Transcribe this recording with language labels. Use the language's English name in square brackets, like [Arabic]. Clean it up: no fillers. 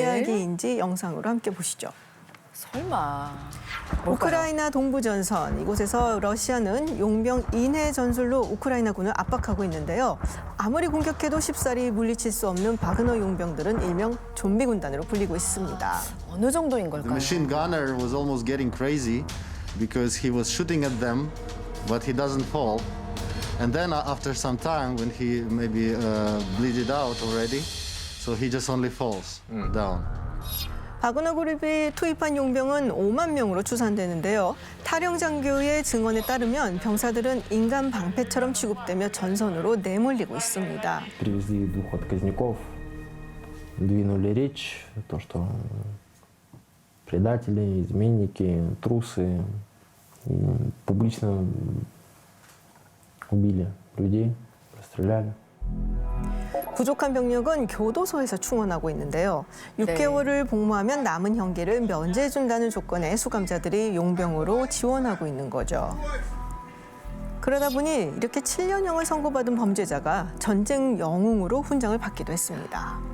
[Korean] 이야기인지 영상으로 함께 보시죠. 설마. 우크라이나 동부전선 이곳에서 러시아는 용병 인해 전술로 우크라이나군을 압박하고 있는데요. 아무리 공격해도 쉽사리 물리칠 수 없는 바그너 용병들은 일명 좀비 군단으로 불리고 있습니다. 어느 정도인 걸까요? [English] machine gunner was almost getting crazy because he was shooting at them, but he doesn't fall. And then after some time, when he maybe bleeded out already, so he just only falls down. [Korean] 바그너 그룹이 투입한 용병은 5만 명으로 추산되는데요. 탈영 장교의 증언에 따르면 병사들은 인간 방패처럼 취급되며 전선으로 내몰리고 있습니다. [Russian] Привезли двух отказников, двинули речь, то, что предатели, изменники, трусы, публично убили людей, расстреляли. [Korean] 부족한 병력은 교도소에서 충원하고 있는데요. 6개월을 복무하면 남은 형기를 면제해준다는 조건에 수감자들이 용병으로 지원하고 있는 거죠. 그러다 보니 이렇게 7년형을 선고받은 범죄자가 전쟁 영웅으로 훈장을 받기도 했습니다.